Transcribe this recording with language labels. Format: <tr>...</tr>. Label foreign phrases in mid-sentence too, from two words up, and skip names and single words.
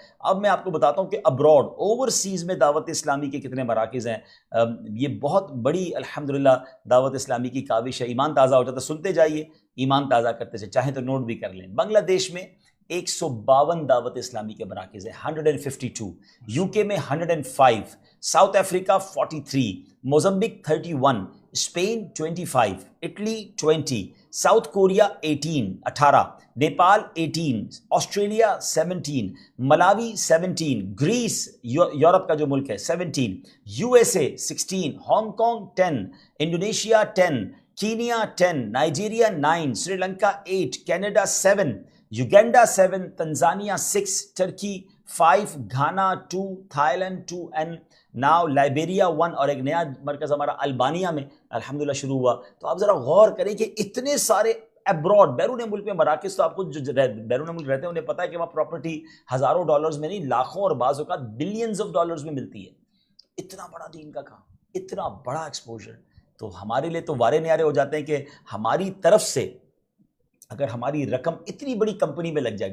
<ur>اب میں آپ کو بتاتا ہوں کہ</ur> <en>abroad overseas</en> <ur>میں دعوت اسلامی کے کتنے مراکز ہیں. یہ بہت بڑی الحمدللہ دعوت اسلامی کی کاوش ہے. ایمان تازہ ہو جاتا ہے. سنتے جائیے، ایمان تازہ کرتے چاہے، چاہیں تو نوٹ بھی کر لیں. بنگلہ دیش میں 152 دعوت اسلامی کے مراکز ہیں، 152. UK میں 105. South Africa 43, Mozambique 31, Spain 25, Italy 20, South Korea 18, Nepal 18, Australia 17, Malawi 17, Greece یورپ کا جو ملک ہے 17, USA 16, Hong Kong 10, Indonesia 10, Kenya 10, Nigeria 9, Sri Lanka 8, Canada 7, Uganda 7, Tanzania 6, Turkey 5, Ghana 2, Thailand 2,</ur> <en>and now</en> <ur>Liberia 1, اور ایک نیا مرکز ہمارا البانیہ میں الحمدللہ شروع ہوا. تو آپ ذرا غور کریں کہ اتنے سارے ابراڈ بیرون ملک میں مراکز، تو آپ کو جو بیرون ملک رہتے ہیں انہیں پتہ ہے کہ وہاں پراپرٹی ہزاروں ڈالرز میں نہیں، لاکھوں اور بعض اوقات</ur> <en>billions of dollars</en> <ur>میں ملتی ہے. اتنا بڑا دین کا کام، اتنا بڑا ایکسپوجر، تو ہمارے لیے تو وارے نیارے ہو جاتے ہیں کہ ہماری طرف سے اگر ہماری رقم اتنی بڑی کمپنی میں لگ جائے.</ur>